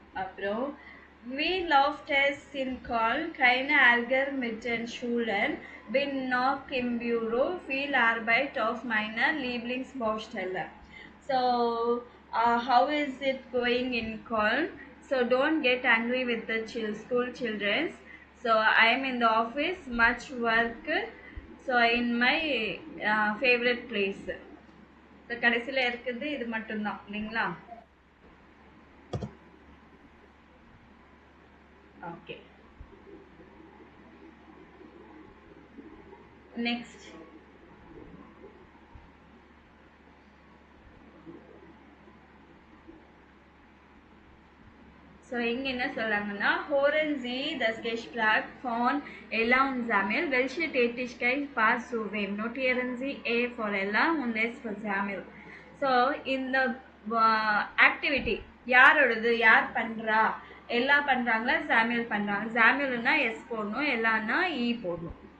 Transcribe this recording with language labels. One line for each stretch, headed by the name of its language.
Tamil: அப்புறம்
German: we lauft es in Köln, keine Ärger mit den Schülern, bin noch im Büro, viel Arbeit auf meiner Lieblingsbaustelle.
English: So, how is it going in Köln? So, don't get angry with the school children. So, I am in the office, much work. So, in my favorite place.
Tamil: So, கடைசியில் இருக்குது இது மட்டும்தான் இல்லைங்களா?
English: Okay, next.
Tamil: So இங்கே என்ன சொல்கிறாங்கன்னா,
German: Hören Sie das Gespräch von Ella und Samuel. Welche Tätigkeit passt zu wem? Notieren Sie A
English: for
German: Ella und S for Samuel.
Tamil: So இந்த activity யாரோடது, யார் பண்ணுறா? எல்லா பண்ணுறாங்களா, சாமியல் பண்ணுறாங்க? சாமியல்னா எஸ் போடணும், எல்லான்னா இ போடணும்.